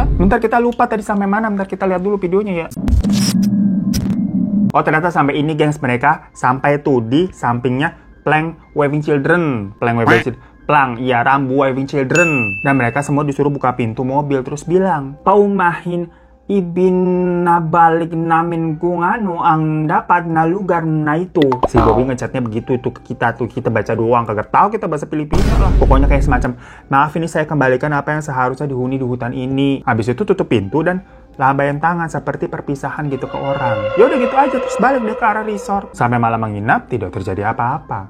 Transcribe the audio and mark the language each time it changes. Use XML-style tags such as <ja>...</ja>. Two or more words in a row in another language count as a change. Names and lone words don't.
<id>Bentar kita lupa tadi sampai mana, bentar kita lihat dulu videonya ya. Oh ternyata sampai ini gengs, mereka sampai tuh di sampingnya Plang Waving Children. Plang Waving Children. Plang, ya Rambu Waving Children. Dan mereka semua disuruh buka pintu mobil terus bilang,</id> <tl>paumahin ibinabalik namin kung ano ang dapat na lugar na itu.</tl> <id>Si Bobby ngechatnya begitu tuh ke kita tuh, kita baca doang, kagak tahu kita bahasa Filipina lah. Pokoknya kayak semacam, maaf ini saya kembalikan apa yang seharusnya dihuni di hutan ini. Habis itu tutup pintu dan lambaian tangan seperti perpisahan gitu ke orang. Ya udah gitu aja, terus balik deh ke arah resort. Sampai malam menginap, tidak terjadi apa-apa.</id>